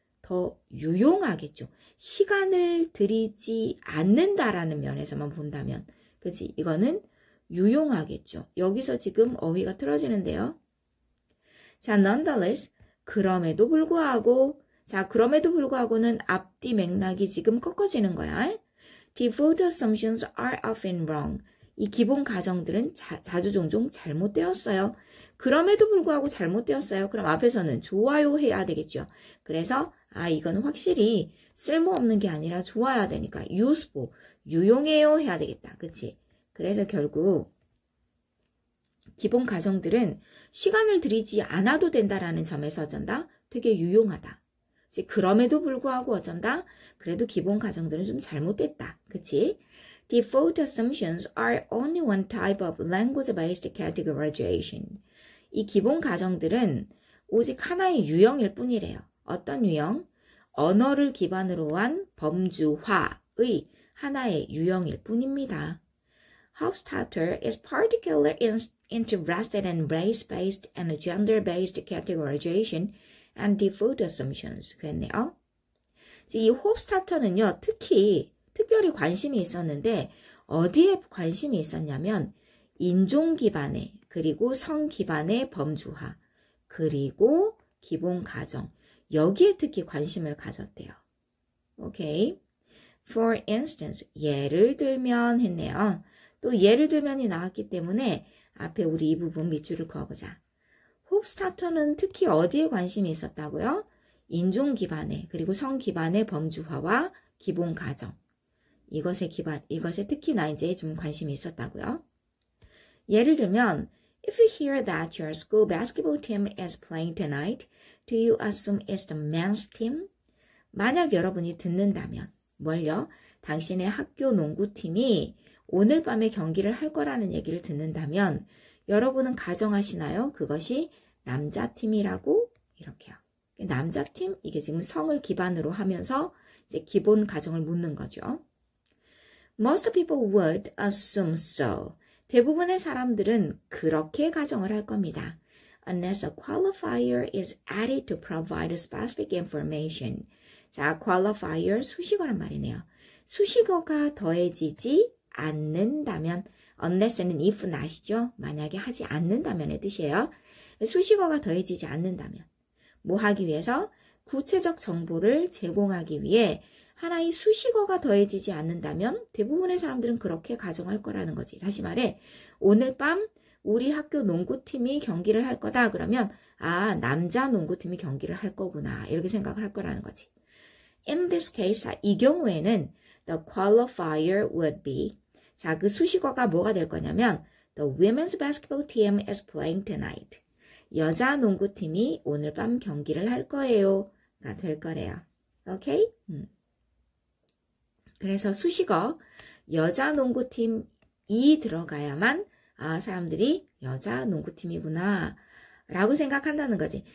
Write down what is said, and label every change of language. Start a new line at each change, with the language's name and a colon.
Korean: 더 유용하겠죠. 시간을 들이지 않는다라는 면에서만 본다면 그치? 이거는 유용하겠죠. 여기서 지금 어휘가 틀어지는데요. 자, nonetheless, 그럼에도 불구하고 자, 그럼에도 불구하고는 앞뒤 맥락이 지금 꺾어지는 거야.
English: Default assumptions are often wrong.
Korean: 이 기본 가정들은 자주 종종 잘못되었어요. 그럼에도 불구하고 잘못되었어요. 그럼 앞에서는 좋아요 해야 되겠죠. 그래서 이거는 확실히 쓸모없는 게 아니라 좋아야 되니까 useful, 유용해요 해야 되겠다. 그치? 그래서 결국 기본 가정들은 시간을 들이지 않아도 된다라는 점에서 어쩐다? 되게 유용하다. 그럼에도 불구하고 어쩐다? 그래도 기본 가정들은 좀 잘못됐다. 그치?
English: Default assumptions are only one type of language-based categorization.
Korean: 이 기본 가정들은 오직 하나의 유형일 뿐이래요. 어떤 유형? 언어를 기반으로 한 범주화의 하나의 유형일 뿐입니다.
English: Hofstadter is particularly interested in race-based and gender-based categorization and default assumptions.
Korean: 그랬네요. 이 홉스타터는요, 특별히 관심이 있었는데, 어디에 관심이 있었냐면, 인종 기반의, 그리고 성 기반의 범주화, 그리고 기본 가정. 여기에 특히 관심을 가졌대요. 오케이.
English: For instance,
Korean: 예를 들면 했네요. 또 예를 들면이 나왔기 때문에 앞에 우리 이 부분 밑줄을 그어보자. 홉스타터는 특히 어디에 관심이 있었다고요? 인종 기반의 그리고 성 기반의 범주화와 기본 가정. 이것에 특히나 이제 좀 관심이 있었다고요. 예를 들면
English: If you hear that your school basketball team is playing tonight, do you assume it's the men's team?
Korean: 만약 여러분이 듣는다면 뭘요? 당신의 학교 농구팀이 오늘 밤에 경기를 할 거라는 얘기를 듣는다면 여러분은 가정하시나요? 그것이 남자팀이라고 이렇게요. 남자팀, 이게 지금 성을 기반으로 하면서 이제 기본 가정을 묻는 거죠.
English: Most people would assume so.
Korean: 대부분의 사람들은 그렇게 가정을 할 겁니다.
English: Unless a qualifier is added to provide specific information.
Korean: 자, qualifier 수식어란 말이네요. 수식어가 더해지지 않는다면, unless는 if는 아시죠? 만약에 하지 않는다면의 뜻이에요. 수식어가 더해지지 않는다면. 뭐 하기 위해서? 구체적 정보를 제공하기 위해 하나의 수식어가 더해지지 않는다면 대부분의 사람들은 그렇게 가정할 거라는 거지. 다시 말해, 오늘 밤 우리 학교 농구팀이 경기를 할 거다. 그러면 아, 남자 농구팀이 경기를 할 거구나. 이렇게 생각을 할 거라는 거지.
English: In this case,
Korean: 이 경우에는
English: the qualifier would be,
Korean: 자, 그 수식어가 뭐가 될 거냐면
English: the women's basketball team is playing tonight.
Korean: 여자 농구팀이 오늘 밤 경기를 할 거예요가 될 거래요. 오케이? 그래서 수식어 여자 농구팀이 들어가야만 아, 사람들이 여자 농구팀이구나 라고 생각한다는 거지.